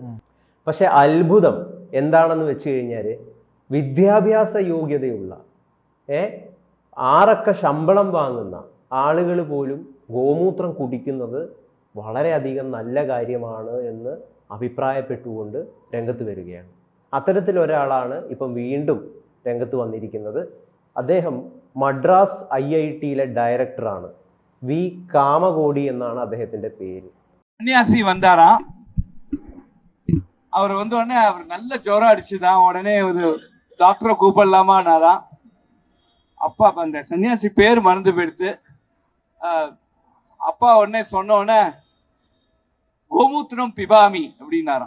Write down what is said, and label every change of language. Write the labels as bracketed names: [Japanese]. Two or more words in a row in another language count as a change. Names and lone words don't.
[Malayalam] പക്ഷെ അത്ഭുതം എന്താണെന്ന് വെച്ച് കഴിഞ്ഞാൽ വിദ്യാഭ്യാസ യോഗ്യതയുള്ള 6 അക്ക ശമ്പളം വാങ്ങുന്ന ആളുകൾ പോലും ഗോമൂത്രം കുടിക്കുന്നത് വളരെയധികം നല്ല കാര്യമാണ് എന്ന് അഭിപ്രായപ്പെട്ടുകൊണ്ട് രംഗത്ത് വരികയാണ്. അത്തരത്തിലൊരാളാണ് ഇപ്പം വീണ്ടും രംഗത്ത് വന്നിരിക്കുന്നത്. അദ്ദേഹം മദ്രാസ് IITയിലെ ഡയറക്ടറാണ്. വി കാമകോടി എന്നാണ് അദ്ദേഹത്തിന്റെ പേര്. [Tamil] சன்னியாசி வந்தாராம். அவர் வந்த உடனே அவர் நல்ல ஜுரம் அடிச்சுதான். உடனே ஒரு டாக்டரை கூப்பிடலாமான்னாராம். அப்பா அந்த சன்னியாசி பேர் மறந்து போயிடுத்து. அப்பா உடனே சொன்ன உடனே [Sanskrit] गोमूत्रं पिबामि [Tamil] அப்படின்னாராம்.